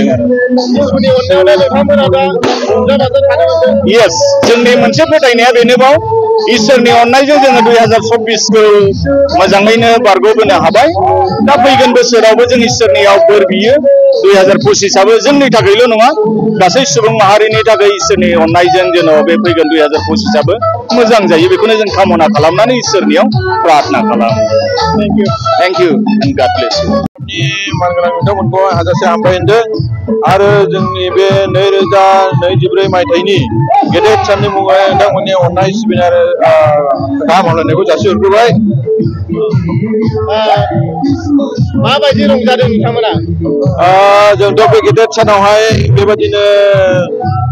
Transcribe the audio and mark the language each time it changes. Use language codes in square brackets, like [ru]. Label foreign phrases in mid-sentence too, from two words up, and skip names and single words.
[brx] यस जोंनि मोनसे फोथायनाया बेनोबाव इसोरनि अननायजों जोङो 2024 खौ मोजाङैनो बारग'बोनो हाबाय दा फैगोन बोसोरावबो जों इसोरनियाव बोर बियो 2025 आबो जोंनि थाखायल' नङा गासै सुबुं माहारिनि थाखाय इसोरनि अननायजों जेन' बे फैगोन 2025 आबो मोजां जायो बेखौनो जों कामना खालामनानै इसोरनियाव प्रार्थना खालामो [en] thank you and God bless you [brx] मानगोनां नोंथांमोनखौ हाजासे हामबायहोदों आरो जोंनि बे 2024 मायथाइनि गेदेर साननि मुङाव नोंथांमोननि अननाय सिबिनाय आरो गाहाम हामलायनायखौ जासिहरग्रोबाय माबायदि रंजादों नोंथांमोना जोंथ' बे गेदेर सानावहाय बेबायदिनो